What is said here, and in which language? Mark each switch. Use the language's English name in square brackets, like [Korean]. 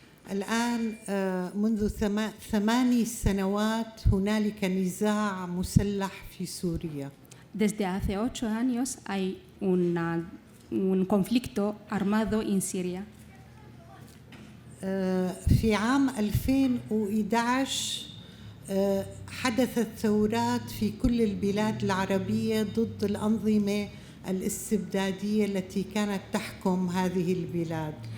[Arabic] الآن منذ 8 سنوات هنالك نزاع مسلح في سوريا. [Spanish] Desde hace 8 años hay un conflicto armado en Siria. [Arabic] في عام 2011 حدثت ثورات في كل البلاد العربية ضد الأنظمة الاستبدادية التي كانت تحكم هذه البلاد.